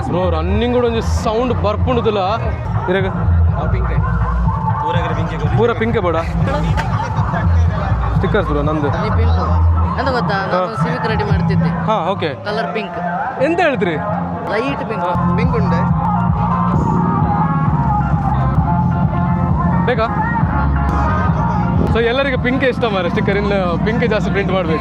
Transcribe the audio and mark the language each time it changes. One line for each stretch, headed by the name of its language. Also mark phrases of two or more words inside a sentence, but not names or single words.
English: bro running
Tulu: ಕೂಡ ಒಂಜಿ ಸೌಂಡ್ ಬರ್ಪುಂಡುದಿಲ್ಲ ಇರಗ ಪಿಂಕ್ ಪೂರ ಪಿಂಕೆ ಬೋಡ
English: stickers bro
Tulu: ನಂದು.
Kannada: ಎಂತ ಗೊತ್ತಾ, ನಾನು ಸಿವಿಕ್ ರೆಡಿ ಮಾಡ್ತಿದ್ದೆ. ಹಾ ಓಕೆ.
English: color pink,
Kannada: ಎಂತ ಹೇಳ್ತೀರಿ?
English: light pink.
Tulu: ಪಿಂಕ್ ಉಂಡೆ
Kannada: ಬೇಕಾ? ಸೊ ಎಲ್ಲರಿಗೆ ಪಿಂಕ್ ಇಷ್ಟ ಮಾರೆ, ಸ್ಟಿಕ್ಕರ್ ಇನ್ನು ಪಿಂಕ್ ಜಾಸ್ತಿ ಪ್ರಿಂಟ್ ಮಾಡಬೇಕು.